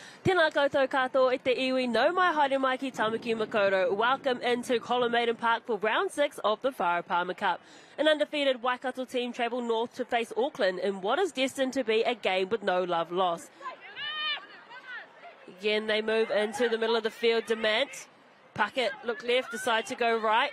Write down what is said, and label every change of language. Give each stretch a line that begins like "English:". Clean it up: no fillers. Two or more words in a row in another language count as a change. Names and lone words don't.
Māori: Tēnā koutou katoa e te iwi, no mai haere mai ki Tamaki Makaurau.
English: Welcome into Colin Park for round 6 of the Farah Palmer Cup. An undefeated Waikato team travel north to face Auckland in what is destined to be a game with no love lost. Again, they move into the middle of the field. Demant, Puckett look left, decide to go right.